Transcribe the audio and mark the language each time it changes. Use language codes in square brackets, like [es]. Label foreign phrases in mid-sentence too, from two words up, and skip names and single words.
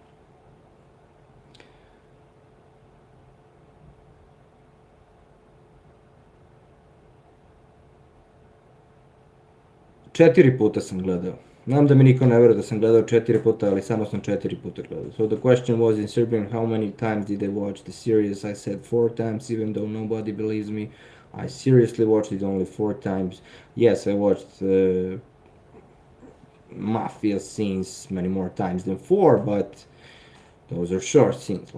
[sr] 4 puta sam gledao. Znam da mi niko ne veruje da sam gledao 4 puta, ali samo sam 4 puta gledao. [en] So the question was in Serbian, how many times did I watch the series? I said 4 times, even though nobody believes me. I seriously watched it only 4 times. Yes, I watched mafia scenes many more times than 4, but those are short scenes.